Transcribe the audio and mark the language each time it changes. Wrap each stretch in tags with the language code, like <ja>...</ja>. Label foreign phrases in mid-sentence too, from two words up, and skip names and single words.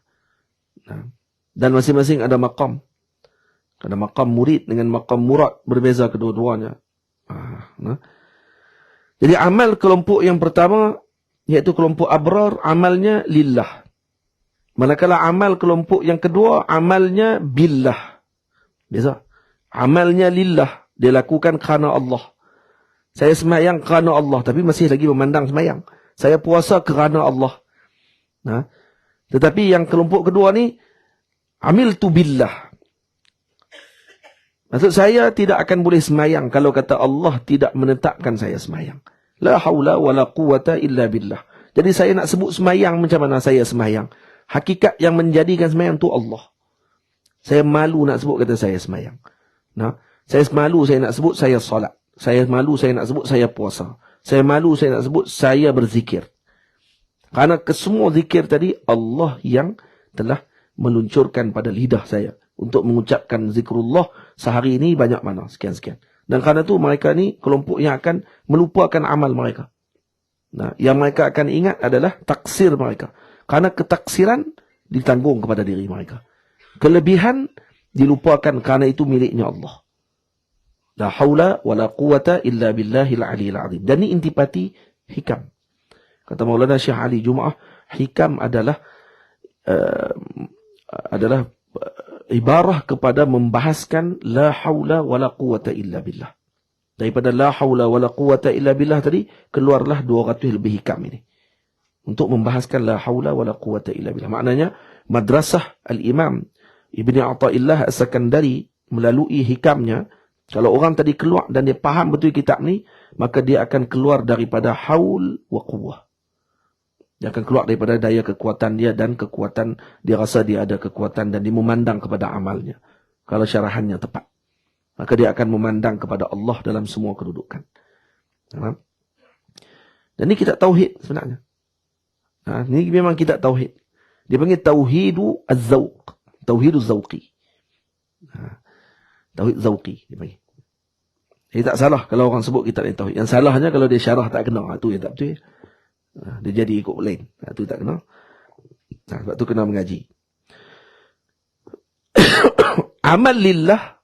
<ms>Dan masing-masing ada maqam. Ada maqam murid dengan maqam murad, berbeza kedua-duanya. Jadi amal kelompok yang pertama, iaitu kelompok abrar, amalnya lillah. Manakala amal kelompok yang kedua, amalnya billah. Biasa. Amalnya lillah. Dia lakukan kerana Allah. Saya semayang kerana Allah, tapi masih lagi memandang semayang. Saya puasa kerana Allah. Tetapi yang kelompok kedua ni,</ms> <ar>amiltu billah.</ar> <ms>Maksud saya tidak akan boleh semayang kalau kata Allah tidak menetapkan saya semayang.</ms> <ar>La haula wa la quwata illa billah.</ar> <ms>Jadi saya nak sebut semayang macam mana saya semayang. Hakikat yang menjadikan semayang tu Allah. Saya malu nak sebut kata saya semayang. Saya malu saya nak sebut saya solat. Saya malu saya nak sebut saya puasa. Saya malu saya nak sebut saya berzikir. Karena kesemua zikir tadi Allah yang telah meluncurkan pada lidah saya untuk mengucapkan zikrullah sehari ini banyak mana, sekian-sekian. Dan kerana itu mereka ni kelompok yang akan melupakan amal mereka. Yang mereka akan ingat adalah taksir mereka. Karena ketaksiran ditanggung kepada diri mereka. Kelebihan dilupakan kerana itu miliknya Allah.</ms> <ar>La haula wa la quwata illa billahil aliyil azim.</ar> <ms>Dan ini intipati hikam. Kata Maulana Syekh Ali Jumaah, hikam adalah ibarah kepada membahaskan</ms> <ar>la haula wa la quwata illa billah.</ar> <ms>Daripada</ms> <ar>la haula wa la quwata illa billah</ar> <ms>tadi, keluarlah 200 lebih hikam ini. Untuk membahaskan</ms> <ar>la haula wa la quwata illa billah.</ar> <ms>Maknanya, madrasah Al-Imam Ibni Athaillah As-Sakandari melalui hikamnya, kalau orang tadi keluar dan dia faham betul kitab ni, maka dia akan keluar daripada</ms> <ar>haul wa quwwah.</ar> <ms>Dia akan keluar daripada daya kekuatan dia dan kekuatan, dia rasa dia ada kekuatan dan dia memandang kepada amalnya. Kalau syarahannya tepat. Maka dia akan memandang kepada Allah dalam semua kedudukan. Dan ini kitab tauhid sebenarnya. Ini memang kitab tauhid. Dia panggil</ms> <ar>tauhidu az-zawq. Tauhidu zawqi.</ar> <ms>Tauhid zawqi dia panggil. Jadi tak salah kalau orang sebut kitab ni tauhid. Yang salahnya kalau dia syarah tak kena. Itu yang tak betul. Dia jadi ikut lain. Itu tak kena. Sebab tu kena mengaji. Amal lillah.</ms>